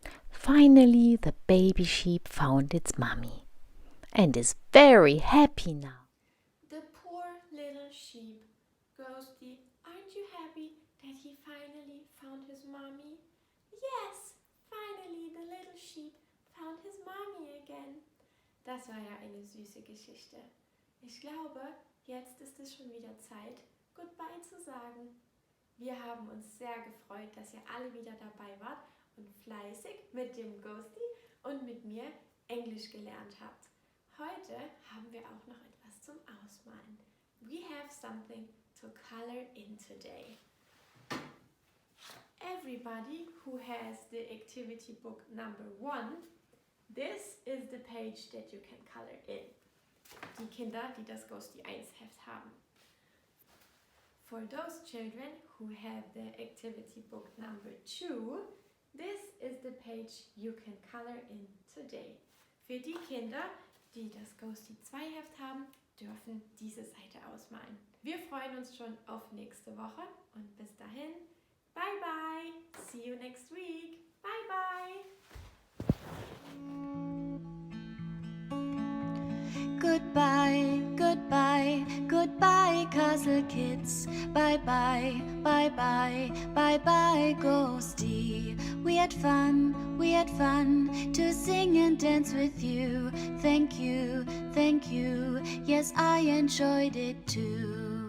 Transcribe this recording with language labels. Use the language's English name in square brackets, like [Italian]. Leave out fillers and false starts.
[English] Finally, the baby sheep found its mommy and is very happy now. The poor little sheep. Ghosty, aren't you happy that he finally found his mommy? Yes, finally the little sheep found his mommy again. [German] Das war ja eine süße Geschichte. Ich glaube, jetzt ist es schon wieder Zeit, Goodbye zu sagen. Wir haben uns sehr gefreut, dass ihr alle wieder dabei wart und fleißig mit dem Ghosty und mit mir Englisch gelernt habt. Heute haben wir auch noch etwas zum Ausmalen. [English] We have something to color in today. Everybody who has the activity book number 1, this is the page that you can color in. [German] Die Kinder, die das Ghosty 1 Heft haben. [English] For those children who have the activity book number 2, this is the page you can color in today. [German] Für die Kinder, die das Ghosty 2 Heft haben, dürfen diese Seite ausmalen. Wir freuen uns schon auf nächste Woche und bis dahin, [English] bye bye, see you next week, bye bye. Goodbye, goodbye, goodbye, Castle Kids. Bye bye, bye bye, bye bye, Ghosty. We had fun to sing and dance with you. Thank you, yes, I enjoyed it too.